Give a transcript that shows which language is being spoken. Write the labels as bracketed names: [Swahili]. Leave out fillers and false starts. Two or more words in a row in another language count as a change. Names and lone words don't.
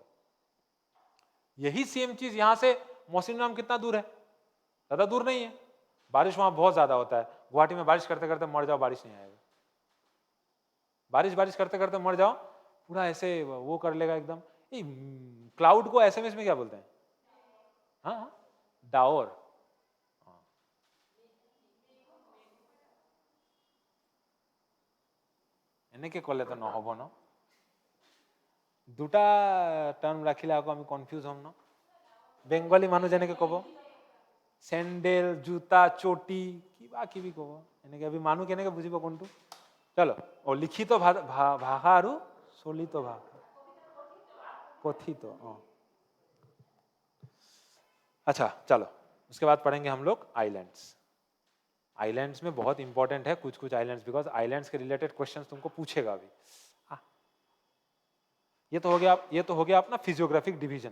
[Hindi] यही सेम चीज यहां से मोहसिन राम कितना दूर है, ज्यादा दूर नहीं है, बारिश वहां बहुत ज्यादा होता है। गुवाहाटी में बारिश करते करते मर जाओ, बारिश नहीं आएगा। बारिश करते करते मर जाओ, पूरा ऐसे वो कर लेगा एकदम। क्लाउड को एसएमएस में क्या बोलते हैं? हाँ, डावर। [Assamese] এনেকে করলে তো নহব ন, দুটা টার্ম রাখিলে আকৌ আমি কনফিউজ হম ন। বেংগলী মানুহ যেনেকে কব চেন্ডেল, জোতা, চটি, কিবা কিবি কব, এনেকে আমি মানুহ কেনেকে বুজিব কোনটো? চলো, লিখিত ভাষা আৰু চলিত ভাষা, [Hindi] कथित। अच्छा चलो, उसके बाद पढ़ेंगे हम लोग आइलैंड्स। आइलैंड्स में बहुत इंपॉर्टेंट है कुछ आइलैंड्स, [English] because islands [Hindi] के [English] related questions [Hindi] तुमको पूछेगा अभी। ये तो हो गया अपना [English] physiographic division.